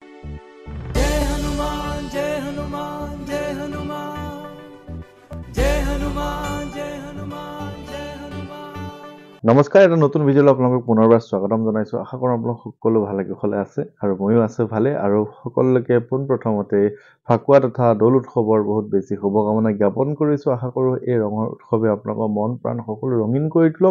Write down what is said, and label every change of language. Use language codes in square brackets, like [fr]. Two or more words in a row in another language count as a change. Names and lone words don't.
[hi] जय हनुमान जय हनुमान जय हनुमान जय हनुमान जय हनुमान जय हनुमान। [as] নমস্কাৰ, এটা নতুন ভিডিঅ'লৈ আপোনালোকক পুনৰবাৰ স্বাগতম জনাইছোঁ। আশা কৰোঁ আপোনালোক সকলো ভালে কুশলে আছে আৰু ময়ো আছোঁ ভালে। আৰু সকলোকে পোনপ্ৰথমতে ফাকুৱা তথা দৌল উৎসৱৰ বহুত বেছি শুভকামনা জ্ঞাপন কৰিছোঁ। আশা কৰোঁ এই ৰঙৰ উৎসৱে আপোনালোকৰ মন প্ৰাণ সকলো ৰঙীন কৰি তোলক।